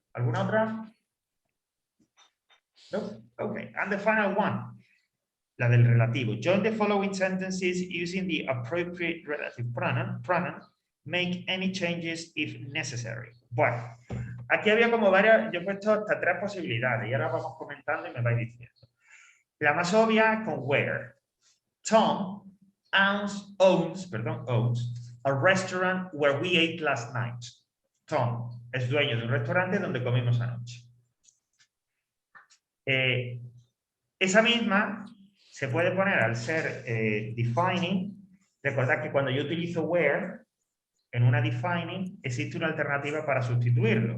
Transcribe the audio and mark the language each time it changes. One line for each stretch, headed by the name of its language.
Spanish: ¿Alguna otra? No? Okay.
English: And the final one.
Spanish: La del relativo.
English: Join the following sentences using the appropriate relative pronoun. Make any changes if necessary.
Spanish: Bueno, aquí había como varias, yo he puesto hasta 3 posibilidades y ahora vamos comentando y me vais diciendo. La más obvia con where.
English: Tom owns a restaurant where we ate last night.
Spanish: Tom es dueño de un restaurante donde comimos anoche. Esa misma se puede poner al ser defining. Recordad que cuando yo utilizo where en una defining existe una alternativa para sustituirlo.